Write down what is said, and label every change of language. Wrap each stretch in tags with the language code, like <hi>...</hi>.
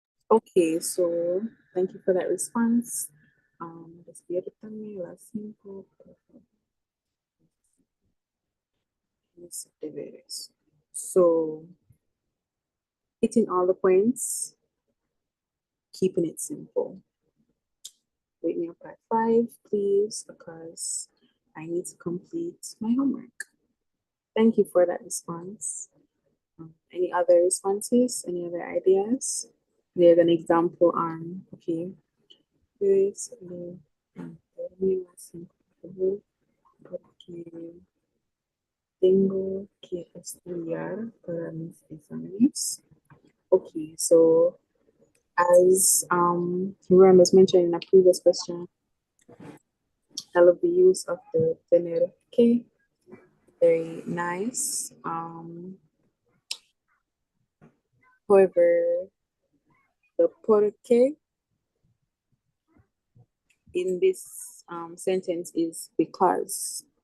<en>Okay, so Thank you for that response.</en> <es>Despiértame a las 5, por favor. Mis deberes.</es> <en>So, hitting all the points, keeping it simple. Wake me up at 5, please, because I need to complete my homework. Thank you for that response. Any other responses? Any other ideas? There's an example on, okay.</en> <es>Pues, porque tengo que estudiar para mis exámenes.</es> <en>Okay, so as Ruan was mentioned in a previous question, I love the use of the tener que. Very nice. However, the porque in this sentence is because.</en>